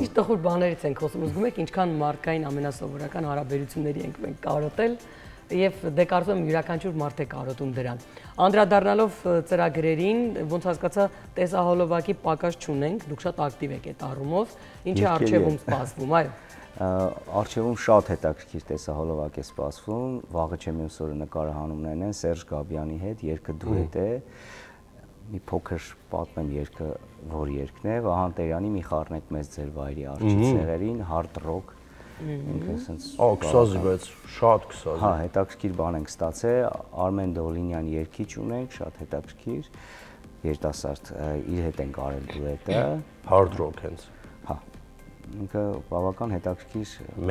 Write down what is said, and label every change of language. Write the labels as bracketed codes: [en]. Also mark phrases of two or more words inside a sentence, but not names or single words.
[hy] Իսկ տխուր բաներից ենք խոսում, ուզում եք ինչքան մարդկային ամենասովորական հարաբերությունների ենք մենք կարոտել եւ դե կարծում եմ յուրաքանչյուր մարդ է կարոտում դրան։ Անդրադառնալով ծրագրերին, ոնց հասկացա, տեսահոլովակի պակաս չունենք, դուք շատ ակտիվ եք այդ առումով, ինչ է արժևում սպասվում, այո։ Արժևում շատ հետաքրքիր տեսահոլովակ է սպասվում, վաղը չեմ մյուս օրը նկարահանումներն են Սերժ Գաբյանի հետ, երգը դուետ է, մի փոքր պատմեմ երգը, որ երգն է, Վահան Տերյանի «Մի խառնեք մեզ ձեր վայրի արջի ցեղերին», [en] hard rock։ [hy] Քսազի, բայց շատ քսազի։ Հա, հետաքրքիր բան ենք ստացել, Արմեն Դոլինյան երգիչ ունենք, շատ հետաքրքիր, երիտասարդ, իր հետ ենք արել դուետը։ [en] Hard rock հենց։ [hy] Հա, ինքը բավական հետաքրքիր բան